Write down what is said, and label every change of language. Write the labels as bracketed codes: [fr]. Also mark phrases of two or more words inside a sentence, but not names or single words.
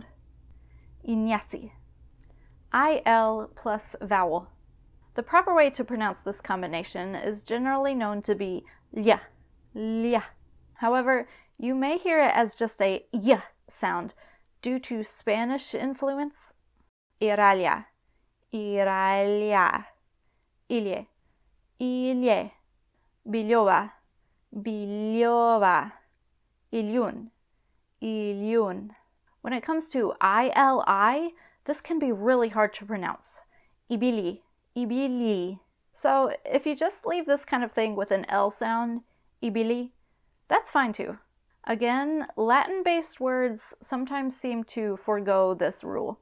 [en] Iñasi. IL plus vowel. The proper way to pronounce this combination is generally known to be lia, lia. However, you may hear it as just a y sound due to Spanish influence. Iralia, iralia. Ilye, ilye. Biljova, biljova. Ilyun, ilyun. When it comes to ILI, this can be really hard to pronounce. Ibili, ibili. So if you just leave this kind of thing with an L sound, ibili, that's fine too. Again, Latin-based words sometimes seem to forego this rule.